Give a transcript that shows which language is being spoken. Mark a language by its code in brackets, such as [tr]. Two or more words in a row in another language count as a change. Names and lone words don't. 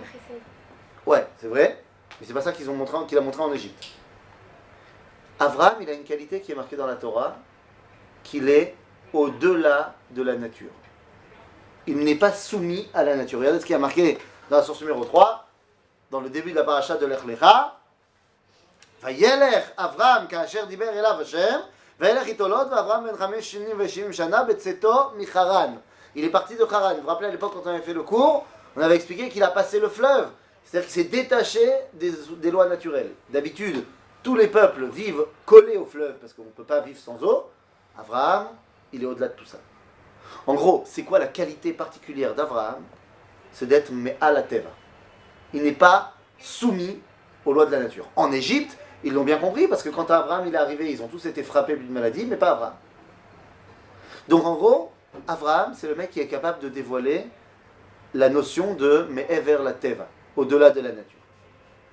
[fr] Ouais, c'est vrai, mais c'est pas ça qu'il a montré en Égypte. Abraham, il a une qualité qui est marquée dans la Torah, qu'il est au-delà de la nature. Il n'est pas soumis à la nature. Regardez ce qui est marqué dans la source numéro 3, dans le début de la paracha de Lech Lecha. [he] וילך אברם כאשר דבר אליו ה', וילך אתו לוט ואברם בן 570 שנה בצאתו מחרן. [fr] Il est parti de Haran. Vous vous rappelez à l'époque quand on avait fait le cours, on avait expliqué qu'il a passé le fleuve. C'est-à-dire qu'il s'est détaché des lois naturelles. D'habitude, tous les peuples vivent collés au fleuve parce qu'on ne peut pas vivre sans eau. Avraham, il est au-delà de tout ça. En gros, c'est quoi la qualité particulière d'Avraham? C'est d'être [he] מעל הטבע. [fr] Il n'est pas soumis aux lois de la nature. En Égypte, ils l'ont bien compris parce que quand Avraham il est arrivé, ils ont tous été frappés d'une maladie, mais pas Avraham. Donc en gros, Avraham, c'est le mec qui est capable de dévoiler la notion de [he] מעבר לטבע, [fr] au-delà de la nature.